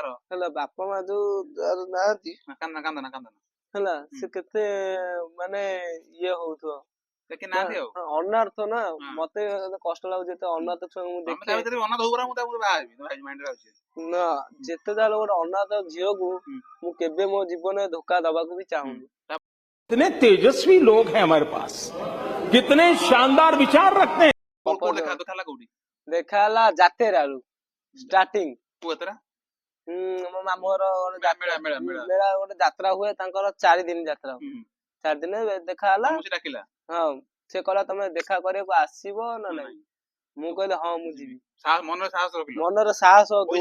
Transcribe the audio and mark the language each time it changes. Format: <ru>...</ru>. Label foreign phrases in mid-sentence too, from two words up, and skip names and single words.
<or>ହେଲା, ବାପା ମା ଯୋଉ ନାହାନ୍ତି ହେଲା, ସେ କେତେ ମାନେ ଇଏ ହଉଥିବ, ଅନାଥ ନା। ମତେ କଷ୍ଟ ଲାଗୁଛି ଏତେ ଅନାଥ ଛୁଆଙ୍କୁ ମୁଁ ଦେଖେ ନା, ଯେତେ ଯାହେଲେ ଗୋଟେ ଅନାଥ ଝିଅକୁ ମୁଁ କେବେ ମୋ ଜୀବନରେ ଧୋକା ଦବାକୁ ବି ଚାହୁଁନି।</or> <hi>कितने तेजस्वी लोग हैं हमारे पास, कितने शानदार विचार रखते हैं।</hi> <or>ଦେଖା ହେଲା ଯାତେରାରୁ ଷ୍ଟାର୍ଟିଂ। ମୋ ମାମୁଁ ଘର ଗୋଟେ ମେଳା ଗୋଟେ ଯାତ୍ରା ହୁଏ, ତାଙ୍କର 4 ଦିନ ଯାତ୍ରା ହୁଏ। 4 ଦିନ ଦେଖା ହେଲା। ହଁ, ସେ କହିଲା ତମେ ଦେଖା କରିବାକୁ ଆସିବ ନା ନାଇଁ, ମୁଁ କହିଲି ହଁ ମୁଁ ଯିବି।</or>